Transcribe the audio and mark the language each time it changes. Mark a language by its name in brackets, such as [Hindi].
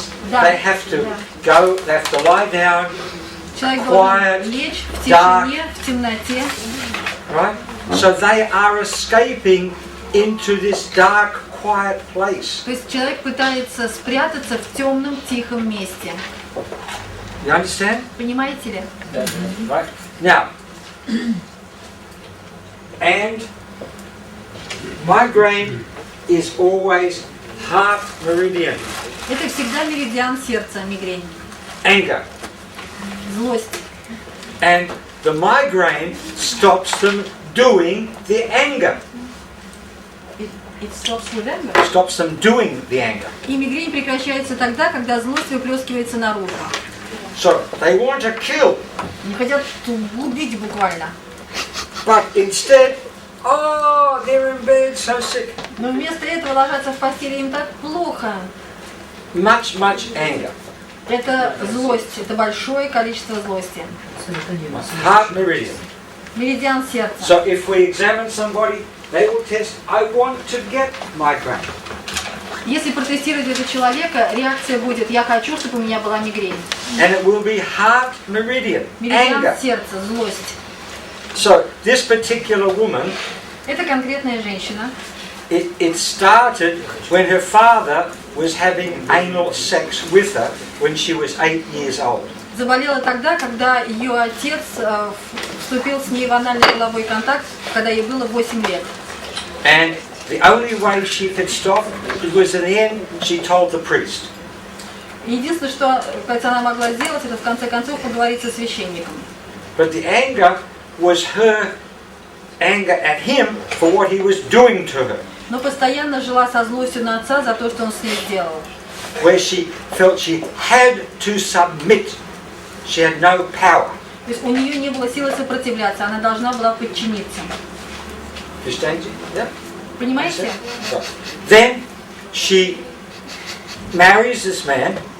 [English] They have to go, they have to lie down, [Russian] Человек [English] quiet, [Russian] должен лечь в [English] dark. [Russian] тишине, в темноте. [English] right? So they are escaping into this dark, quiet place. [Russian] То есть человек пытается спрятаться в темном, тихом месте. [English] You understand? [Russian] Понимаете ли? [English] Right? Now, and migraine is always heart meridian, [Russian] Это всегда меридиан сердца, мигрень. [English] anger. [Russian] Злость. [English] And the migraine stops them doing the anger. It stops with anger. Stops them doing the anger. [Russian] И мигрень прекращается тогда, когда злость выплескивается наружу. [English] So they want to kill, [Russian] Не хотят убить буквально. [English] but instead, oh, they're in bed so sick. [Russian] Но вместо этого ложатся в постели, им так плохо. [English] Much anger. [Russian] Это злость, это большое количество злости. [English] Heart meridian. [Russian] Меридиан сердца. [English] So if we examine somebody, they will test, I want to get migraine. [Russian] Если протестировать этого человека, реакция будет: я хочу, чтобы у меня была мигрень. [English] And it will be heart meridian, [Russian] Меридиан [English] anger. [Russian] сердца, злость. [English] So this particular woman, [Russian] Это конкретная женщина. [English] it started when her father was having anal sex with her when she was 8 years old. [Russian] Заболела тогда, когда ее отец вступил с ней в анальный половой контакт, когда ей было 8 лет. [English] And the only way she could stop was in the end she told the priest. [Russian] Единственное, что она могла сделать, это в конце концов поговорить со священником. [English] But the anger was her anger at him for what he was doing to her. [Russian] Но постоянно жила со злостью на отца за то, что он с ней сделал. [English] Where she felt she had to submit. She had no power. [Russian] То есть у нее не было силы сопротивляться, она должна была подчиниться. [English] Yeah? [Russian] Понимаете? [English] So, then she marries this man,